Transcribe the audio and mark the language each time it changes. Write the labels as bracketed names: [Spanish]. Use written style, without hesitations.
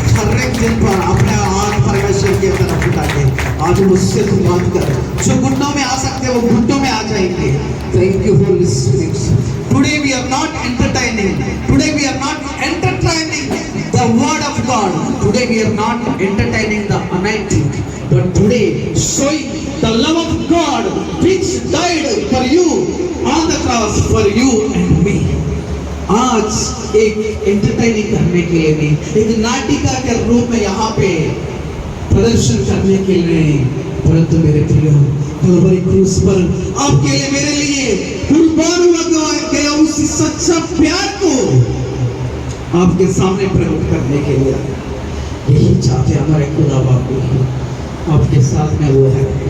[Hindi] हर एक दिन पर अपने आँख परमेश्वर की तरफ उठा के आज मुझसे तुम बात कर। जो घुटनों में आ सकते हैं वो घुटनों में आ जाएंगे। [English] Thank you Holy Spirit. Today we are not entertaining. Today we are not entertaining the word of God. Today we are not entertaining the anointing, but today showing the love of God which died for you on the cross for you and me. [Hindi] आज एक entertaining करने के लिए नहीं, एक नाटिका के रूप में यहाँ पे प्रदर्शन करने के लिए नहीं, परंतु मेरे प्रियो कलवरी क्रूस पर आपके लिए मेरे लिए कुर्बान हुआ गया उस सच्चा प्यार को आपके सामने प्रकट करने के लिए यही चाहते हमारे खुदा बाप आपके साथ में वो है।